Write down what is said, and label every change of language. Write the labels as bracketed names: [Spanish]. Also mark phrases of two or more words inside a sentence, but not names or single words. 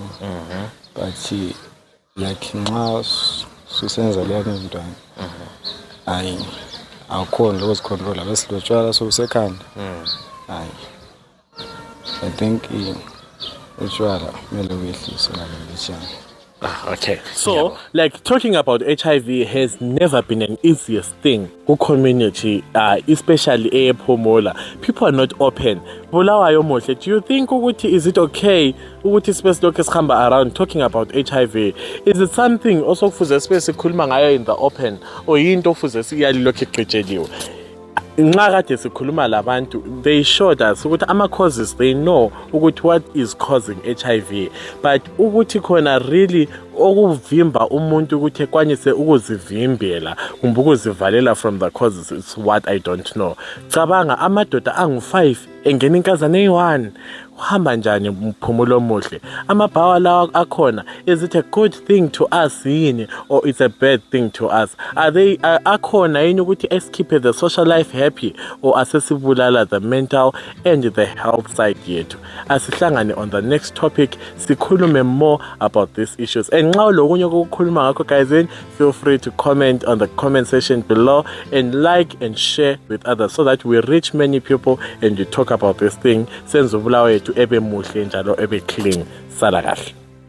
[North Ndebele] But like nxa susenza leyo into hayi awukhona ukuzicontrola bese lotshwala sokusekhanda. Hayi [English] I think [North Ndebele] utshwala kumele uyehlise ngalelo [English] Okay. So, like, talking about HIV has never been an easiest thing for community, especially ePhumula. People are not open. Bulawayo Mohle, do you think ukuthi is it okay ukuthi space [North Ndebele] lokho esikhamba [English] around talking about HIV? Is it something also [North Ndebele] kufuze space sikhuluma ngayo [English] in the open or [North Ndebele] yinto kufuze siyalilokho igqitsheliwe? Nxa kade sikhuluma labantu, [English] they showed us ukuthi ama causes, they know ukuthi what is causing HIV, but [North Ndebele] ukuthi khona really okuvimba umuntu ukuthi ekwanise ukuzivimbela kumbe ukuzivalela [English] from the causes is what I don't know. [North Ndebele] Cabanga amadoda angu-5 engena inkazana eyi-1, uhamba njani Mphumulo Omuhle? Amabhawa lawa akhona, [English] is it a good thing to us yini or it's a bad thing to us? Are they [North Ndebele] akhona yini ukuthi esikhiphe [English] the social life happy or asesibulala the mental and the health side yethu? Asihlangane on the next topic sikhulume more about these issues. And [North Ndebele] nxa lokunye ukukhuluma ngakho [English] guys, feel free to comment on the comment section below and like and share with others so that we reach many people and we talk about this thing. [North Ndebele] Senze ubulawa yethu ebe muhle njalo ebe clean. Sala kahle.